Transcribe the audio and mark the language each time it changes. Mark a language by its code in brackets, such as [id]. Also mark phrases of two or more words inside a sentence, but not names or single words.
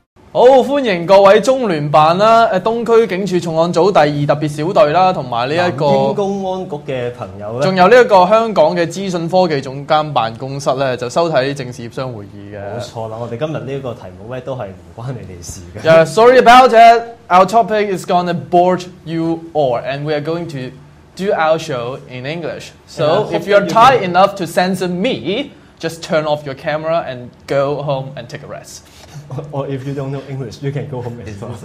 [yue] 好，歡迎各位中聯辦啦，東區警署重案組第2特別小隊啦，同埋呢一個南京公安局嘅朋友咧，仲有呢一個香港嘅資訊科技總監辦公室咧，就收睇政事協商會議嘅。冇錯啦，我哋今日呢一個題目咧都係唔關你哋事嘅。 [en] Yeah, sorry about it. Our topic is gonna bore you all, and we are going to do our show in English. So if you're tired enough to censor me, just turn off your camera and go home and take a rest. Or if you don't know English, you can go home as well.